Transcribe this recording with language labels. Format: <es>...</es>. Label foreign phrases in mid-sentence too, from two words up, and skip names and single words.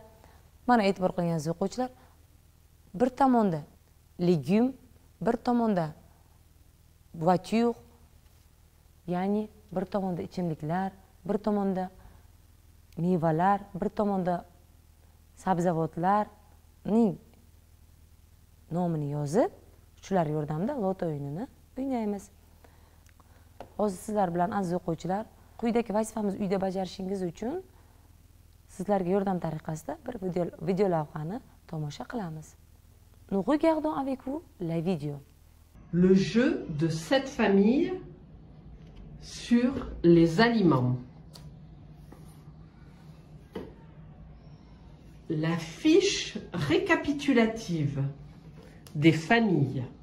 <uz>Mana e'tibor qiling aziz o'quvchilar, bir tomonda legum, bir tomonda voiture, ya'ni bir tomonda ichimliklar, bir tomonda mevalar, bir tomonda sabzavotlarning nomini yozib, shular yordamida loto o'yinini o'ynaymiz. Hozir sizlar bilan aziz o'quvchilar, quyidagi vazifamiz uyda bajarishingiz uchun sizlarga yordam tariqasida bir video lavhani tomosha qilamiz.</uz> <fr>Nous regardons avec vous la vidéo. Le jeu de cette famille sur les aliments. La fiche récapitulative des familles.</fr>